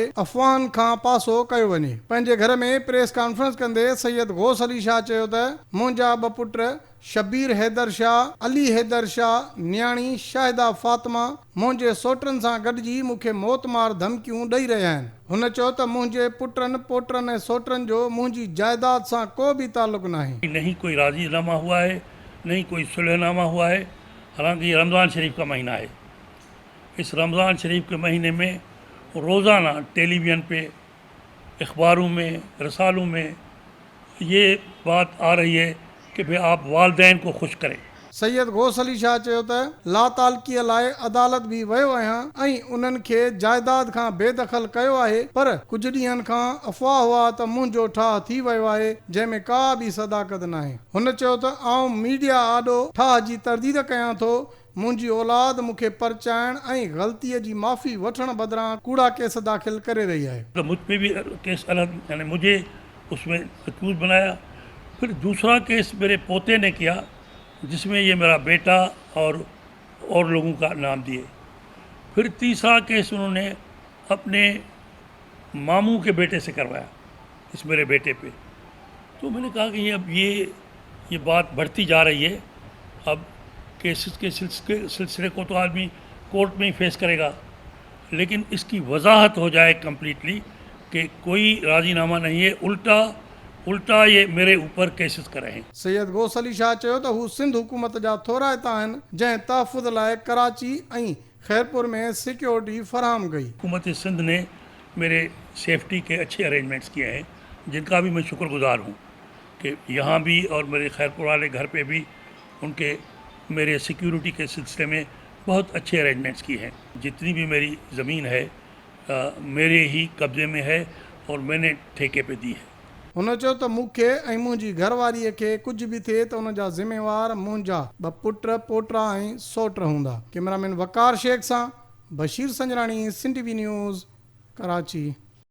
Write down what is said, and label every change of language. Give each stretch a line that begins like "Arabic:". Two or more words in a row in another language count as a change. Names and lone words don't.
Sindhi: अफ़वाहनि खां पासो कयो वञे। पंहिंजे घर में
English: press conference
Sindhi: कंदे सैयद गौस अली शाह चयो त मुंहिंजा 2 पुट शबीर हैदर शाह, अली हैदर शाह, न्याणी शाहिदा फातिमा मुंहिंजे सोटनि सां गॾिजी मूंखे मौतमार धमकियूं ॾेई रहिया आहिनि। हुन चयो त मुंहिंजे पुटनि पोटनि ऐं सोटनि जो मुंहिंजी जायदाद सां को बि ताल्लुक नाहे।
Urdu: نہیں کوئی راضی نامہ ہوا ہے، نہیں کوئی صلح نامہ ہوا ہے. حالانکہ یہ رمضان شریف کا مہینہ ہے۔ اس رمضان شریف کے مہینے میں روزانہ ٹیلی ویژن پہ، اخباروں میں، رسالوں میں یہ بات آ رہی ہے کہ بھائی آپ والدین کو خوش کریں.
Sindhi: सैयद गौस अली शाह चयो त लातालकीअ लाइ अदालत बि वियो आहियां ऐं उन्हनि खे जायदाद खां बेदख़ल कयो आहे, पर कुझु ॾींहंनि खां अफ़वाह हुआ त मुंहिंजो ठाह थी वियो आहे जंहिंमें का बि सदाकत नाहे। हुन चयो त आउं मीडिया आॾो ठाह जी तरदीद कयां थो। मुंहिंजी औलाद मूंखे परचाइण ऐं ग़लतीअ जी माफ़ी वठण बदिरां कूड़ा केस दाख़िल करे रही आहे।
Urdu: تو مجھ پہ بھی کیس الگ، یعنی مجھے اس میں اکیوز بنایا. پھر دوسرا کیس میرے پوتے نے کیا جس میں یہ میرا بیٹا اور لوگوں کا نام دیے. پھر تیسرا کیس انہوں نے اپنے ماموں کے بیٹے سے کروایا، اس میرے بیٹے پہ. تو میں نے کہا کہ اب یہ بات بڑھتی جا رہی ہے. اب کیسز کے سلسلے کو تو آدمی کورٹ میں ہی فیس کرے گا، لیکن اس کی وضاحت ہو جائے کمپلیٹلی کہ کوئی راضی نامہ نہیں ہے، الٹا یہ میرے اوپر کیسز کرے ہیں.
Sindhi: सैयद गौस अली शाह चयो त हू सिंध हुकूमत जा थोराइता आहिनि जंहिं तहफ़ुज़ लाइ कराची ऐं खैरपुर में सिक्योरिटी फराहम कई।
Urdu: حکومت سندھ نے میرے سیفٹی کے اچھے ارینجمنٹس کیے ہیں، جن کا بھی میں شکرگزار ہوں کہ یہاں بھی اور میرے خیرپور والے گھر پہ بھی ان کے میرے سیکیورٹی کے سلسلے میں بہت اچھے ارینجمنٹس کیے ہیں. جتنی بھی میری زمین ہے میرے ہی قبضے میں ہے اور میں نے ٹھیکے پہ دی ہے.
Sindhi: हुन चयो त मूंखे ऐं मुंहिंजी घरवारीअ खे कुझु बि थिए त हुन जा ज़िम्मेवार मुंहिंजा 2 पुट पोटा ऐं सोट हूंदा। कैमरामैन वकार शेख सां बशीर संजराणी, सिंध टीवी न्यूज़, कराची।